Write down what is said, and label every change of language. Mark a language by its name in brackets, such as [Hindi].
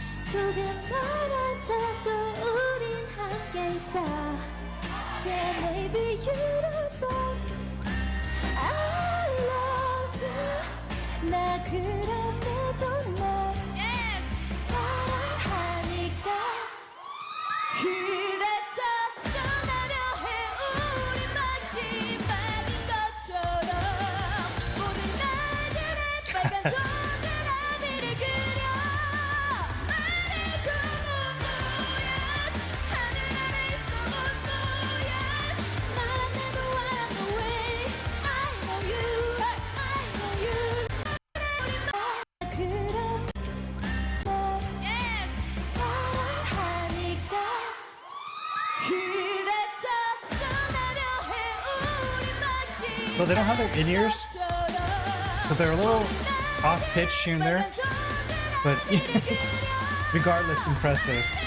[Korean] 조금 멀어져도 우린 함께 있어. [English] Yeah, maybe you don't, but I love you. [Korean] 나 그럼에도 널 사랑하니까. 그래서 떠나려 해 우리 마지막인 것처럼. 모든 날들의 빨간 동그라미를 그려. 말해줘 bonvoyage. 하늘 아래 있어 bonvoyage. 말 안 해도 I know the way. [English] I know you, I know you. 그럼 널 사랑하니까. [Korean] 그래서 떠나려 해 우리 마지막 [English] So they don't have their in-ears, so they're a little off pitch here and there, but it's regardless impressive.